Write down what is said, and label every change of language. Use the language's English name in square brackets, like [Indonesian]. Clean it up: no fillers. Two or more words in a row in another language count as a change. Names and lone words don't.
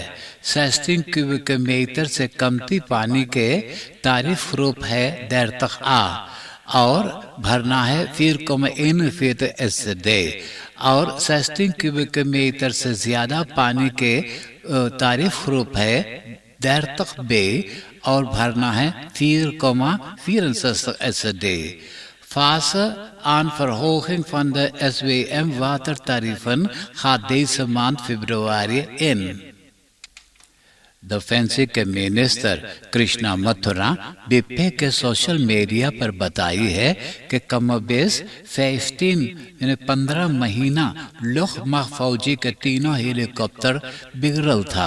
[Caribbean Hindustani] 16 क्यूबिक मीटर से कमती पानी के तारीफ ग्रुप है 30 A और भरना है 4,41 SCD और 16 क्यूबिक मीटर से ज्यादा पानी के तारीफ ग्रुप है 30 B और भरना है 4,64 SCD। [Dutch] Fase aan verhoging van de SWM watertarieven gaat deze maand februari in. [Caribbean Hindustani] डिफेंस के मिनिस्टर कृष्णा मथुरा बीपे के सोशल मीडिया पर बताई है कि कमोबेश 15 महीना लुफ्तवाफ़े फौजी के 3 हेलीकॉप्टर बिगड़ल था।